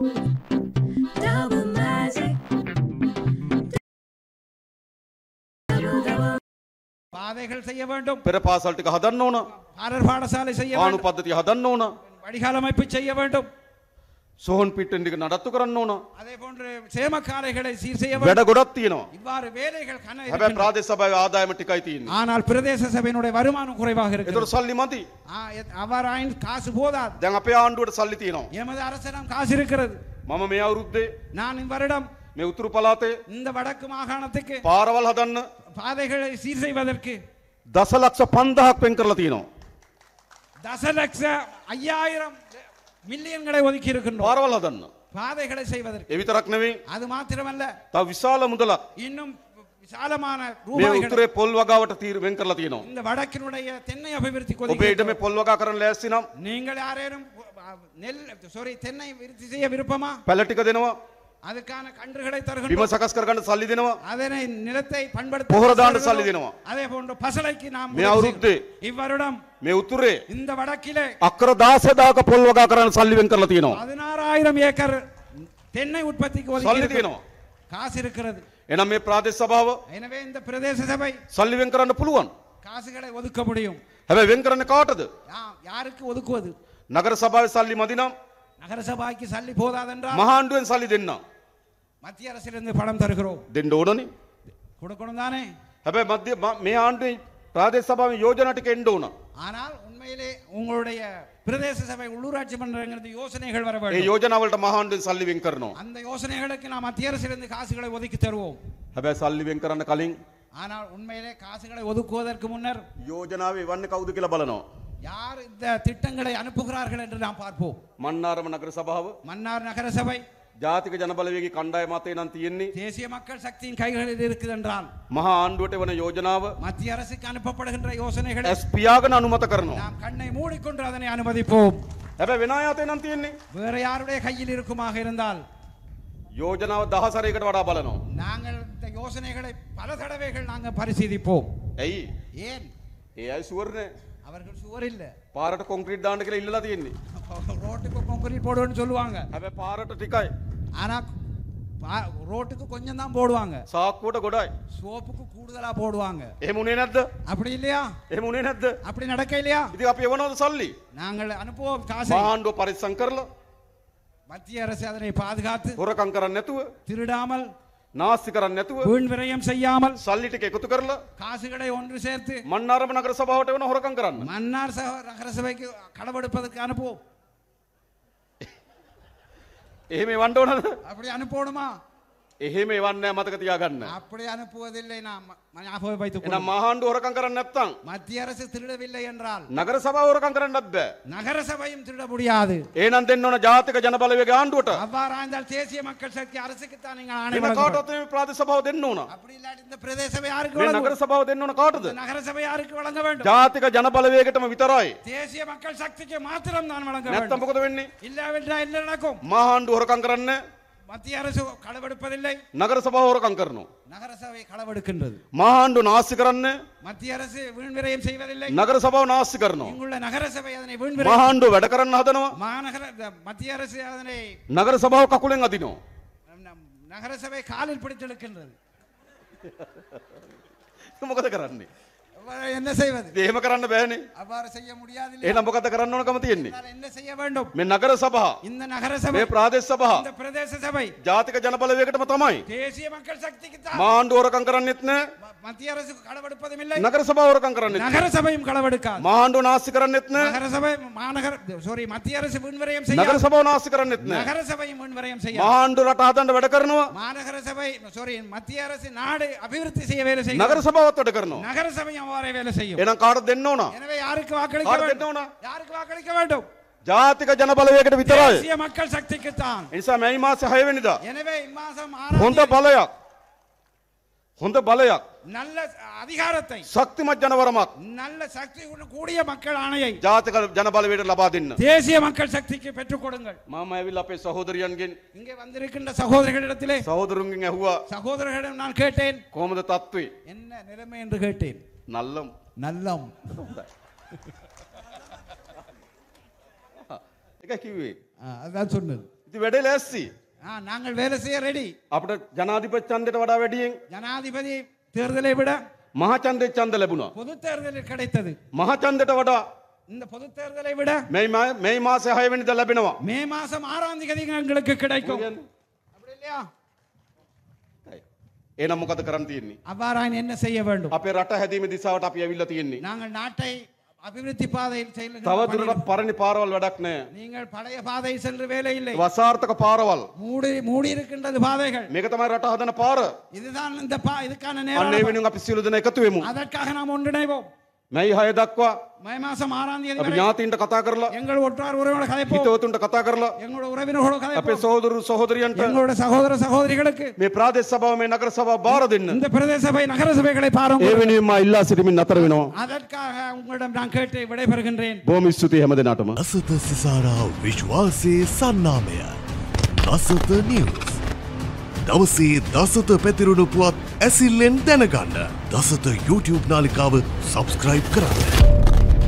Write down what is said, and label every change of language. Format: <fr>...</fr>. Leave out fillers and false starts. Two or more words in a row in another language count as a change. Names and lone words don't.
<ta>பாதைகள் செய்ய வேண்டும்.</ta> <si>පෙර පාසල් ටික හදන්න ඕන.</si> <ta>பாடர் பாடசாலை செய்ய</ta> <si>ආණු</si> <ta>வேண்டும்.</ta> <si>පද්ධතිය හදන්න ඕන.</si> <ta>வடிகால் அமைப்பு செய்ய வேண்டும்.</ta> <si>සෝහන් පිටෙන් ටික නඩත්තු කරන්න ඕන.</si> <ta>அதே போன்று சேமக்காரைகளை சீர் செய்ய</ta> <si>වැඩ</si> <ta>வேண்டும்.</ta> <si>ගොඩක් තියෙනවා.</si> <ta>இவ்வாறு வேலைகள் கன</ta> <si>හැබැයි</si> <ta>இருக்கின்றன.</ta> <si>ප්‍රාදේශ සභාවේ ආදායම ටිකයි තියෙන්නේ.</si> <ta>ஆனால் பிரதேச சபையினுடைய வருமானம் குறைவாக</ta> <si>ඒතර</si> <ta>இருக்கிறது.</ta> <si>සල්ලි මදි.</si> <ta>அவ்வாறாயின் காசு போதாது.</ta> <si>දැන් අපේ ආණ්ඩුවට සල්ලි තියෙනවා.</si> <ta>எமது அரசிடம் காசு இருக்கிறது.</ta> <si>මම මේ අවුරුද්දේ</si> <ta>நான் இவ்வருடம்</ta> <si>මේ උතුරු පළාතේ</si> <ta>இந்த வடக்கு மாகாணத்துக்கு</ta> <si>පාරවල් හදන්න</si> <ta>பாதைகளை சீர் செய்வதற்கு</ta> <si>දසලක්ෂ 5000ක් වෙන් කරලා තියෙනවා.</si> <ta>தசலட்ச 5000 மில்லியன்களை ஒதுக்கி இருக்கின்றோம்.</ta> <si>පාරවල් හදන්න.</si> <ta>பாதைகளை செய்வதற்கு.</ta> <si>ඒ විතරක් නෙවෙයි.</si> <ta>அது மாத்திரமல்ல,</ta> <si>තව විශාල මුදලක්</si> <ta>இன்னும் விசாலமான</ta> <si>මේ</si> <ta>ரூபாய்களை</ta> <si>උතුරේ පොල් වගාවට වෙන් කරලා තියෙනවා.</si> <ta>இந்த வடக்கினுடைய தென்னை அபிவிருத்தி</ta> <si>ඔබේ ඊට මේ පොල් වගා කරන්න ලෑස්ති නම්</si> <ta>நீங்கள் யாரேனும் தென்னை விருத்தி செய்ய விருப்பமா?</ta> <si>පැල ටික දෙනවා.</si> <ta>அதுக்கான கன்றுகளை</ta> <si>බිම</si> <ta>தருகின்றோம்.</ta> <si>සකස් කරගන්න සල්ලි දෙනවා.</si> <ta>அதனை நிலத்தை பண்படுத்த</ta> <si>පොහොර දාන්න සල්ලි දෙනවා.</si> <ta>அதே போன்று பசலைக்கு நாம்</ta> <si>මේ අවුරුද්දේ</si> <ta>இவ்வருடம்</ta> <si>මේ උතුරේ</si> <ta>இந்த வடக்கிலே</ta> <si>අක්කර 16000ක පොල් වගා කරන්න සල්ලි වෙන් කරලා තියෙනවා.</si> <ta>16000 ஏக்கர் தென்னை உற்பத்திக்கு</ta> <si>සල්ලි</si> <ta>ஒதுக்கி</ta> <si>තියෙනවා.</si> <ta>காசு இருக்கிறது.</ta> <si>එහෙනම් මේ ප්‍රාදේශ සභාව</si> <ta>எனவே இந்த பிரதேச சபை</ta> <si>සල්ලි වෙන් කරන්න පුළුවන්.</si> <ta>காசுகளை ஒதுக்க முடியும்.</ta> <si>හැබැයි වෙන් කරන්නේ කාටද?</si> <ta>யாருக்கு ஒதுக்குவது?</ta> <si>නගර සභාවේ සල්ලි මදි නම්</si> <ta>நகர சபைக்கு சல்லி போதாதென்றால்</ta> <si>මහා ආණ්ඩුවෙන් සල්ලි දෙන්න.</si> <ta>மத்திய அரசிலிருந்து பணம் தருகிறோம்.</ta> <si>දෙන්න ඕනනේ.</si> <ta>கொடுக்கணும் தானே?</ta> <si>හැබැයි මේ ආණ්ඩුවේ ප්‍රාදේශ සභාවේ යෝජනා ටික එන්න ඕන.</si> <ta>ஆனால் உண்மையிலே உங்களுடைய பிரதேச சபை உள்ளூராட்சி மன்றங்களுக்கு யோசனைகள் வர</ta> <si>ඒ</si> <ta>வேண்டும்.</ta> <si>යෝජනා වලට මහා ආණ්ඩුවෙන් සල්ලි වෙන් කරනවා.</si> <ta>அந்த யோசனைகளுக்கு நாம் மத்திய அரசிலிருந்து காசுகளை ஒதுக்கி தருவோம்.</ta> <si>හැබැයි සල්ලි වෙන් කරන්න කලින්</si> <ta>ஆனால் உண்மையிலே காசுகளை ஒதுக்குவதற்கு முன்னர்</ta> <si>යෝජනාවේ එවන්නේ කවුද කියලා බලනවා.</si> <ta>யார் இந்த திட்டங்களை அனுப்புகிறார்கள் என்று நாம் பார்ப்போம்.</ta> <si>මන්නාරම නගර සභාව</si> <ta>மன்னார் நகர சபை</ta> <si>ජාතික ජනබලවේගී කණ්ඩායම අතේ නම් තියෙන්නේ</si> <ta>தேசிய மக்கள் சக்தியின் கைகளில் இருக்குது என்றால்</ta> <si>මහා ආණ්ඩුවට වන යෝජනාව</si> <ta>மத்திய அரசுக்கு அனுப்பப்படுகின்ற யோசனைகளை</ta> <si>ඇස් පියාගෙන අනුමත කරනවා.</si> <ta>நாம் கண்ணை மூடிக்கொண்டு அதனை அனுமதிப்போம்.</ta> <si>හැබැයි වෙන අය අතේ නම් තියෙන්නේ</si> <ta>வேற யாருடைய கையில் இருக்குமாக இருந்தால்</ta> <si>යෝජනාව 10 වඩා බලනවා.</si> <ta>நாங்கள் இந்த யோசனைகளை பல தடவைகள் நாங்கள் பரிசீலிப்போம்.</ta> <si>ඇයි?</si> <ta>ஏன்?</ta> <si>ඒ අය ෂුවර් නෑ.</si> <ta>அவர்கள் சுவர் இல்ல</ta> <si>පාරට කොන්ක්‍රීට් දාන්න කියලා ඉල්ලලා තියෙන්නේ.</si> <ta>ரோட்டுக்கு கான்கிரீட் போடுவேன்னு சொல்லுவாங்க</ta> <si>හැබැයි පාරට ටිකයි.</si> <ta>ஆனா ரோட்டுக்கு கொஞ்சம் தான் போடுவாங்க</ta> <si>සාක්කුවට ගොඩයි.</si> <ta>சோப்புக்கு கூடுதலா போடுவாங்க</ta> <si>එහෙම උනේ නැද්ද?</si> <ta>அப்படி இல்லையா</ta> <si>එහෙම උනේ නැද්ද?</si> <ta>அப்படி நடக்க இல்லையா</ta> <si>ඉතින් අපි එවනවද සල්ලි?</si> <ta>நாங்கள் அனுப்புவோம் காசை</ta> <si>මහාණ්ඩුව පරිස්සම් කරලා</si> <ta>மத்திய அரசு அதனை பாதுகாத்து</ta> <si>හොරකම් කරන්නේ නැතුව,</si> <ta>திருடாமல்</ta> <si>නාස්ති කරන්නේ නැතුව,</si> <ta>வீண் விரயம் செய்யாமல்</ta> <si>සල්ලි ටික එකතු කරලා</si> <ta>காசுகளை ஒன்று சேர்த்து</ta> <si>මන්නාරම නගර සභාවට එවන හොරකම් කරන්න.</si> <ta>மன்னார் நகரசபைக்கு களவெடுப்பதற்கு அனுப்புவோம்</ta> <si>එහෙම එවන්න ඕනද?</si> <ta>அப்படி அனுப்பணுமா</ta> <si>එහෙම එවන්නේ නැහැ මතක තියාගන්න.</si> <ta>அப்படி அனுப்புவதில்லை நாம் ஞாபகம் வைத்துக்</ta> <si>එහෙනම්</si> <ta>கொள்ளும்.</ta> <si>මහාණ්ඩුව හොරකම් කරන්නේ නැත්නම්</si> <ta>மத்திய அரசு திருடவில்லை என்றால்</ta> <si>නගර සභාව හොරකම් කරන්නත් බෑ.</si> <ta>நகர சபையும் திருட முடியாது.</ta> <si>එහෙනම් දෙන්න ඕන ජාතික ජනබලවේග ආණ්ඩුවට.</si> <ta>அவ்வாறாய்ந்தால் தேசிய மக்கள் சக்தி அரசுக்கு தான் நீங்கள் ஆணை</ta> <si>වෙන</si> <ta>வழங்க வேண்டும்.</ta> <si>කාටවත් මේ ප්‍රාදේශ සභාව දෙන්න ඕන.</si> <ta>அப்படி இல்லாட்டி இந்த பிரதேச சபை யாருக்கு</ta> <si>මේ</si> <ta>வழங்க</ta> <si>නගර</si> <ta>வேண்டும்?</ta> <si>සභාව දෙන්න ඕන කාටද?</si> <ta>இந்த நகர சபை யாருக்கு வழங்க வேண்டும்?</ta> <si>ජාතික ජනබලවේගයටම විතරයි.</si> <ta>தேசிய மக்கள் சக்திக்கு மாத்திரம் தான் வழங்க</ta> <si>නැත්තම්</si> <ta>வேண்டும்.</ta> <si>මොකද වෙන්නේ?</si> <ta>இல்லாவிட்டால் என்ன நடக்கும்?</ta> <si>මහාණ්ඩුව හොරකම් කරන්නේ</si> <ta>மத்திய அரசு களவெடுப்பதில்லை,</ta> <si>නගර සභාව හොරකම් කරනවා.</si> <ta>நகர சபை களவெடுக்கின்றது.</ta> <si>මහාණ්ඩුව නාස්ති කරන්නේ</si> <ta>மத்திய அரசு வீண் விரயம் செய்வதில்லை,</ta> <si>නගර සභාව නාස්ති කරනවා.</si> <ta>இங்குள்ள நகர சபை அதனை வீண் விரயம்</ta> <si>මහාණ්ඩුව වැඩ කරන්න හදනවා.</si> <ta>மாநகர மத்திய அரசு அதனை</ta> <si>නගර සභාව කකුලෙන් අදිනවා.</si> <ta>நகர சபை காலில் பிடித்தெடுக்கின்றது.</ta> <si>මොකද කරන්නේ?</si> <ta>என்ன செய்வது?</ta> <si>ඉතින් එහෙම කරන්න බෑනේ.</si> <ta>அவ்வாறு செய்ய முடியாது.</ta> <si>එහෙනම් මොකද කරන්න ඕනකම තියෙන්නේ?</si> <ta>என்ன செய்ய வேண்டும்?</ta> <si>මේ නගර සභා,</si> <ta>இந்த நகர சபை,</ta> <si>මේ ප්‍රාදේශ සභා,</si> <ta>இந்த பிரதேச சபை</ta> <si>ජාතික ජනබලවේගයටම තමයි.</si> <ta>தேசிய மக்கள் சக்திக்கு தான்.</ta> <si>මහාණ්ඩුව හොරකම් කරන්නේත් නැහැ.</si> <ta>மத்திய அரசு களவெடுப்பதும் இல்லை,</ta> <si>නගර සභාව හොරකම් කරන්නේත් නැහැ.</si> <ta>நகர சபையும் களவெடுக்காது.</ta> <si>මහාණ්ඩුව නාස්ති කරන්නේත් නැහැ.</si> <ta>நகர சபை மாநகர சாரி மத்திய அரசு வீண்விரயம்</ta> <si>නගර</si> <ta>செய்யாது,</ta> <si>සභාව නාස්ති කරන්නේත් නැහැ.</si> <ta>நகர சபையும் வீண்விரயம் செய்யாது.</ta> <si>මහාණ්ඩුව රට හදන්න වැඩ කරනවා.</si> <ta>மாநகர சபை சாரி மத்திய அரசு நாடு அபிவிருத்தி செய்ய வேலை செய்யும்,</ta> <si>නගර සභාවත් වැඩ කරනවා.</si> <ta>நகர சபையும் அவ்வாறே வேலை செய்யும்.</ta> <si>එහෙනම් කාටද දෙන්න ඕන?</si> <ta>எனவே யாருக்கு வாக்களிக்க</ta> <si>කාටද</si> <ta>வேண்டும்?</ta> <si>දෙන්න ඕන?</si> <ta>யாருக்கு வாக்களிக்க வேண்டும்?</ta> <si>ජාතික ජනබලවේගයට විතරයි.</si> <ta>தேசிய மக்கள் சக்திக்கு தான்.</ta> <si>ඒ නිසා මේ මාසේ 6 වෙනිදා</si> <ta>எனவே இம்மாசம்</ta> <si>හොඳ</si> <ta>6</ta> <si>බලයක්, හොඳ බලයක්,</si> <ta>நல்ல அதிகாரத்தை,</ta> <si>ශක්තිමත් ජනවරමක්</si> <ta>நல்ல சக்தி கூடிய மக்கள் ஆணையை</ta> <si>ජාතික ජනබලවේගයට ලබා දෙන්න.</si> <ta>தேசிய மக்கள் சக்திக்கு பெற்றுக் கொடுங்கள்.</ta> <si>මම ඇවිල්ලා අපේ සහෝදරයන්ගෙන්</si> <ta>இங்கே வந்திருக்கின்ற சகோதரர்களிடத்திலே</ta> <si>සහෝදරුන්ගෙන් ඇහුවා</si> <ta>சகோதரர்களிடம் நான் கேட்டேன்,</ta> <si>කොහොමද තත්ත්වේ?</si> <ta>என்ன நிலைமை என்று கேட்டேன். නල්ලම්. நல்லம்</ta> <si>ඒක කිව්වේ.</si> <ta>அதான் சொன்னது.</ta> <si>ඉතින් වැඩේ ලෑස්ති.</si> <ta>நாங்கள் வேலை செய்ய ரெடி.</ta> <si>අපිට ජනාධිපති ඡන්දයට වඩා වැඩියෙන්</si> <ta>ஜனாதிபதி தேர்தலை விட</ta> <si>මහ ඡන්දේ ඡන්ද ලැබුණා.</si> <ta>பொது தேர்தலில் கிடைத்தது.</ta> <si>මහ ඡන්දයට වඩා</si> <ta>இந்த பொது தேர்தலை விட</ta> <si>මේ මාසේ 6 වෙනිදා ලැබෙනවා.</si> <ta>மே மாசம் 6ஆம் தேதி எங்களுக்கு கிடைக்கும். அப்படி இல்லையா?</ta> <si>එහෙනම් මොකද කරන්න තියෙන්නේ?</si> <ta>அவ்வாறான என்ன செய்ய வேண்டும்?</ta> <si>අපේ රට හැදීමේ දිශාවට අපි ඇවිල්ලා තියෙන්නේ.</si> <ta>நாங்கள் நாட்டை அபிவிருத்தி பாதையில்</ta> <si>තව</si> <ta>செல்லுகின்ற</ta> <si>දුරටත් පරණ පාරවල් වැඩක් නැහැ.</si> <ta>நீங்கள் பழைய பாதை சென்று வேலை இல்லை,</ta> <si>වසාර්ථක පාරවල්.</si> <ta>மூடி இருக்கின்றது பாதைகள்.</ta> <si>මේක තමයි රට හදන පාර.</si> <ta>இதுதான் இந்த இதுக்கான</ta> <si>අන්න ඒ</si> <ta>நேரம்.</ta> <si>වෙනුවෙන් අපි සියලු දෙනා එකතු වෙමු.</si> <ta>அதற்காக நாம் ஒன்றிணைவோம்.</ta> <si>මැයි 6 දක්වා</si> <ta>மே மாசம் 6ஆம் தேதி</ta> <si>අපි</si> <ta>வரை</ta> <si>ඥාතීන්ට කතා කරලා,</si> <ta>எங்கள் ஒற்றார் உறவினரோட கதைப்போம்,</ta> <si>හිතවතුන්ට කතා කරලා,</si> <ta>எங்களோட உறவினர்களோட</ta> <si>අපේ</si> <ta>கதைப்போம்,</ta> <si>සහෝදරු සහෝදරියන්ට</si> <ta>எங்களோட சகோதர சகோதரிகளுக்கு</ta> <si>මේ ප්‍රාදේශ සභාව මේ නගර සභාව බාර දෙන්න.</si> <ta>இந்த பிரதேச சபை நகர சபைகளை பாருங்கள்.</ta> <si>ඒ වෙනුවෙන් මා ඉල්ලා සිටමින් නතර වෙනවා.</si> <ta>அதற்காக உங்களிடம் நான் கேட்டு விடைபெறுகின்றேன்.</ta> <si>බොහොම ස්තුතියි හැම දිනටම. දසත සිසාරා විශ්වාසයේ සන්නාමය දසත නිවස්. දවසේ දසත පැතිරුණු පුවත් ඇසිල්ලෙන් දැනගන්න දසත YouTube නාලිකාව සබස්ක්‍රයිබ් කරන්න.</si>